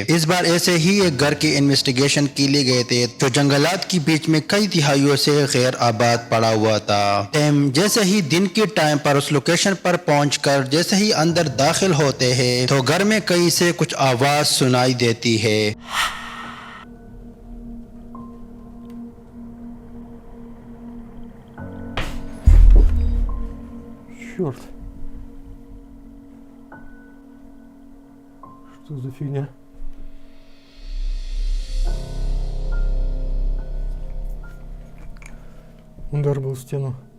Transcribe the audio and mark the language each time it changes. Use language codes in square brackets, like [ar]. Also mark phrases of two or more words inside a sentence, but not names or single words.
[ur] اس بار ایسے ہی ایک گھر کی انویسٹیگیشن کے لیے گئے تھے جو جنگلات کے بیچ میں کئی تہائیوں سے غیر آباد پڑا ہوا تھا. ٹیم جیسے ہی دن کے ٹائم پر اس لوکیشن پر پہنچ کر جیسے ہی اندر داخل ہوتے ہیں تو گھر میں کہیں سے کچھ آواز سنائی دیتی ہے. [ru] Черт. Что за фигня? Удар был в стену.